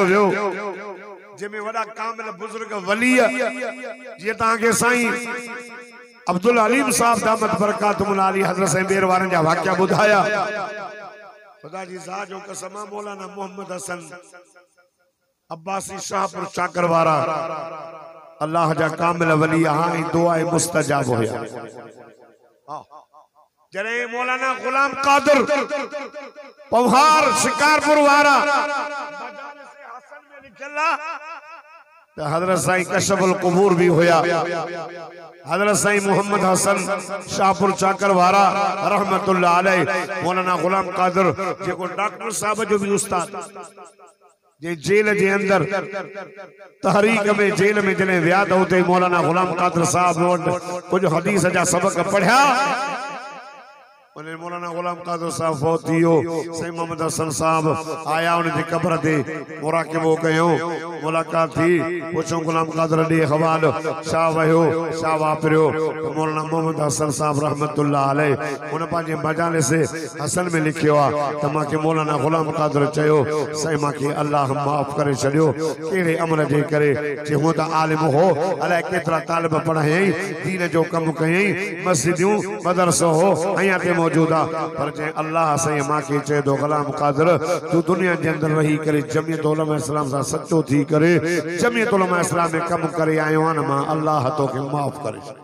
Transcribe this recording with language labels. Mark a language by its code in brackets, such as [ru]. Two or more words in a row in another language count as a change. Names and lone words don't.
[sd] वियो जंहिंमें वॾा कामिल बुजुर्ग वली जीअं तव्हांखे साईं अब्दुल अलीम साहब [ar] دامت بركاتهم العالية [sd] हज़रत साईं बेर वारनि जा वाक़िया ॿुधाया खुदा जी ज़ात जो कसम मौलाना मोहम्मद हसन अब्बासी शाहपुर चाकर वारा अल्लाह जा कामिल वली हाँ दुआ मुस्तजाब होया। जरे मौलाना गुलाम कादिर पवहार शिकारपुर वारा तो हजरत साईं [ar] كشف القبور [sd] भी होया। हजरत साईं मोहम्मद हसन शाहपुर चाकर वारा [ar] رحمة الله عليه. [sd] मौलाना गुलाम कादिर जेको डॉक्टर साहब जो भी उस्ताद जे जेल जे अंदर तहरीक में जेल में जने विया तो उते मौलाना गुलाम कादिर साहब कुछ हदीस जा सबक पढ़िया। मौलाना गुलाम कादिर साहब फौत थियो। साईं मोहम्मद हसन साहब आया उनकी कब्र ते मुराकिबो कयो मुलाकात थी पुछो गुलाम कादिर ॾे हवाल छा वयो छा वापरियो। मौलाना मोहम्मद हसन साहब [ar] رحمة الله عليه [sd] उन पंहिंजे मजालिस हसन में लिखियो आ त मांखे मौलाना गुलाम कादिर चयो साईं मांखे अल्लाह माफ़ करे छॾियो कहिड़े अमर जे करे जे हूं त आलिम हो अलाए केतिरा तालिब पढ़ायई दीन जो कमु कयई मस्जिदूं मदरसो हो अयां ते मौजूदा पर जे अल्लाह साईं मांखे चए थो गुलाम कादिर तू दुनिया जे अंदर रही करे जमियत उलमा इस्लाम सां सचो थी करे जमियत उलमा इस्लाम में कम करे आयो आन मां अल्लाह तोखे माफ करे।